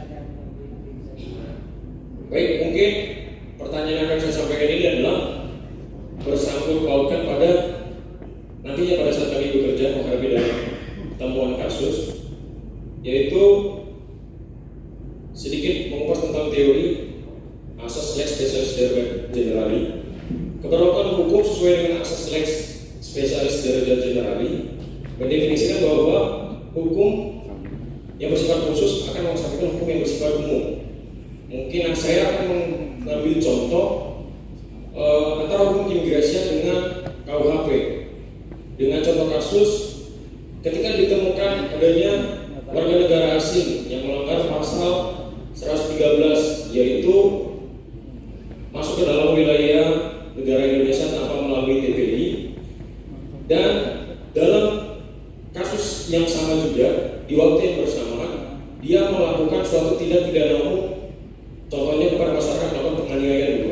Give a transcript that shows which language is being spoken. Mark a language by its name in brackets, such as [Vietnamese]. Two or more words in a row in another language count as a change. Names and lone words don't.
[Indonesian] Baik, mungkin pertanyaan yang akan saya sampaikan ini adalah bersangkut pautkan pada nantinya pada saat kami bekerja menghadapi dalam temuan kasus, yaitu sedikit mengupas tentang teori asas [Latin] lex specialis derogata generali. [Indonesian] Keberlakuan hukum sesuai dengan asas [Latin] lex specialis derogata generali [Indonesian] mendefinisikan bahwa hukum yang bersifat khusus akan melaksanakan hukum yang bersifat umum. Mungkin saya akan mengambil contoh antara hukum keimigrasian dengan KUHP. Dengan contoh kasus ketika ditemukan adanya warga negara asing yang melanggar pasal 113, yaitu masuk ke dalam wilayah negara Indonesia tanpa melalui TPI, dan dalam kasus yang sama juga di waktu yang bersamaan dia melakukan suatu tindak pidana umum, contohnya kepada masyarakat melakukan penganiayaan juga.